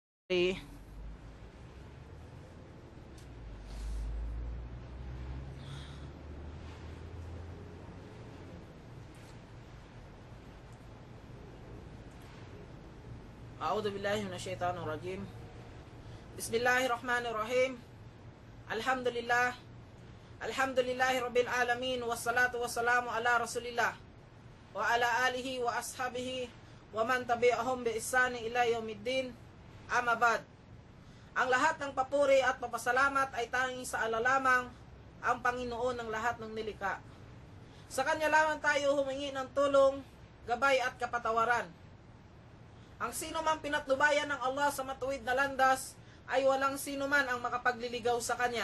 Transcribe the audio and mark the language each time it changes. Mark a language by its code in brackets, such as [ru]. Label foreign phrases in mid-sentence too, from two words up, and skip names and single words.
[ar] أعوذ بالله من الشيطان الرجيم. بسم الله الرحمن الرحيم. Alhamdulillah. الحمد لله رب العالمين والصلاة والسلام على رسول الله وعلى آله وأصحابه ومن تبعهم بإحسان إلى يوم الدين. أما بعد. [tl] Ang lahat ng papuri at papasalamat ay tanging sa Allah lamang, ang Panginoon ng lahat ng nilikha. Sa Kanya lamang tayo humingi ng tulong, gabay at kapatawaran. Ang sino man pinatnubayan ng Allah sa matuwid na landas ay walang sino man ang makapagliligaw sa Kanya.